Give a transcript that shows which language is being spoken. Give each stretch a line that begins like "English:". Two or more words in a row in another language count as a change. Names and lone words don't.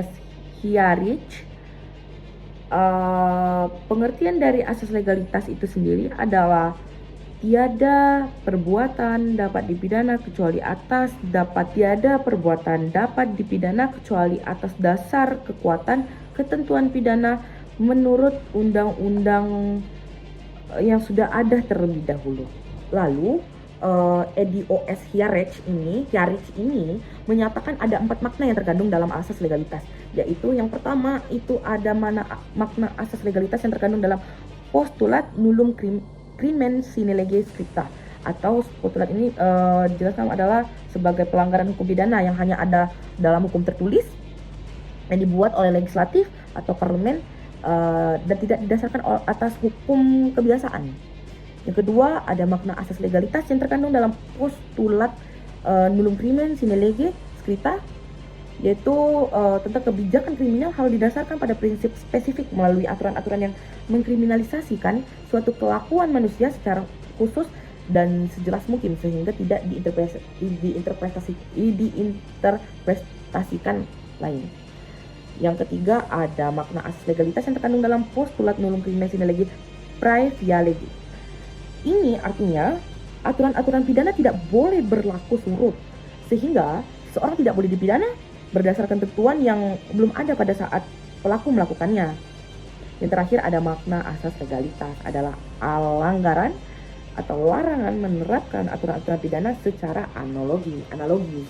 Indonesian: Hiarich, pengertian dari asas legalitas itu sendiri adalah tiada perbuatan dapat dipidana kecuali atas dasar kekuatan ketentuan pidana menurut undang-undang yang sudah ada terlebih dahulu. Lalu Edi O.S. Hiarich ini menyatakan ada 4 makna yang terkandung dalam asas legalitas, yaitu yang pertama itu ada makna asas legalitas yang terkandung dalam postulat
Latin: nullum crimen sine lege scripta,
Indonesian: atau postulat ini dijelaskan adalah sebagai pelanggaran hukum pidana yang hanya ada dalam hukum tertulis yang dibuat oleh legislatif atau parlemen dan tidak didasarkan atas hukum kebiasaan. Yang kedua ada makna asas legalitas yang terkandung dalam postulat
Latin: nullum crimen sine lege scripta,
Indonesian: yaitu tentang kebijakan kriminal harus didasarkan pada prinsip spesifik melalui aturan-aturan yang mengkriminalisasikan suatu kelakuan manusia secara khusus dan sejelas mungkin sehingga tidak diinterpretasikan lain. Yang ketiga ada makna asas legalitas yang terkandung dalam postulat
Latin: nullum crimen sine lege prae via lege.
Indonesian: Ini artinya aturan-aturan pidana tidak boleh berlaku surut, sehingga seorang tidak boleh dipidana berdasarkan ketentuan yang belum ada pada saat pelaku melakukannya. Yang terakhir ada makna asas legalitas, adalah pelanggaran atau larangan menerapkan aturan-aturan pidana secara analogis.